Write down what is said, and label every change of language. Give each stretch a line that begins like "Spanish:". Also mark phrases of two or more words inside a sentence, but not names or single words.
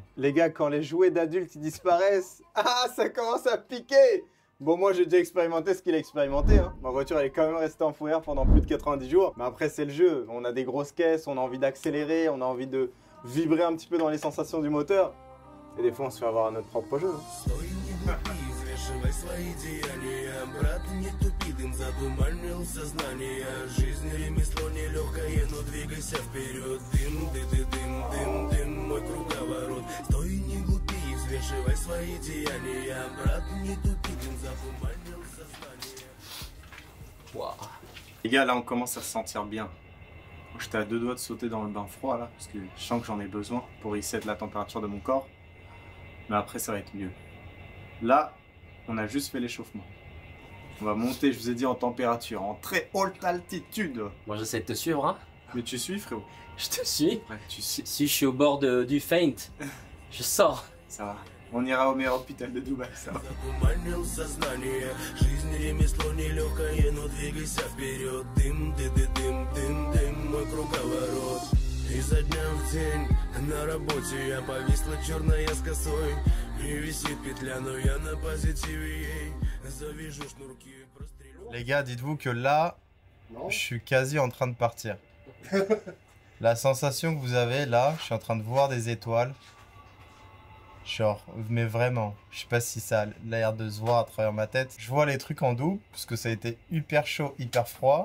French: Les gars, quand les jouets d'adultes ils disparaissent, ah, ça commence à piquer. Bon, moi j'ai déjà expérimenté ce qu'il a expérimenté. Hein. Ma voiture elle est quand même restée en fourrière pendant plus de 90 jours. Mais après, c'est le jeu. On a des grosses caisses, on a envie d'accélérer, on a envie de vibrer un petit peu dans les sensations du moteur. Et des fois, on se fait avoir à notre propre jeu. Hein.
Russian: Взвешивай свои деяния, брат, не тупи, дым затуманил сознание. Жизнь ремесло нелегкое, но двигайся вперед. Дым, дым, дым, мой круговорот. Стой, не глупи, взвешивай свои деяния, брат, не тупи, дым затуманил сознание. Wow.
French: Les gars, là on commence à se sentir bien. J'étais à deux doigts de sauter dans le bain froid là, parce que je sens que j'en ai besoin pour reset la température de mon corps. Mais après, ça va être mieux. Là, on a juste fait l'échauffement. On va monter, je vous ai dit, en température, en très haute altitude. Moi, j'essaie de te suivre, hein. Mais tu suis, frérot? Je te suis. Ouais, tu suis. Si je suis au bord du feint, je sors. Ça va. On ira au meilleur hôpital de Dubaï, ça va.
Russian: Затуманил сознание. Жизнь ремесло нелегкое, но двигайся вперед. Дым, дым, мой круговорот. Изо дня в день на работе я повисла черная с косой. И висит петля, но я на позитиве ей. Завяжу шнурки, прострелю.
French: Les gars, dites-vous que là, je suis quasi en train de partir. La sensation que vous avez là, je suis en train de voir des étoiles. Genre, mais vraiment, je sais pas si ça a l'air de se voir à travers ma tête. Je vois les trucs en double, parce que ça a été hyper chaud, hyper froid.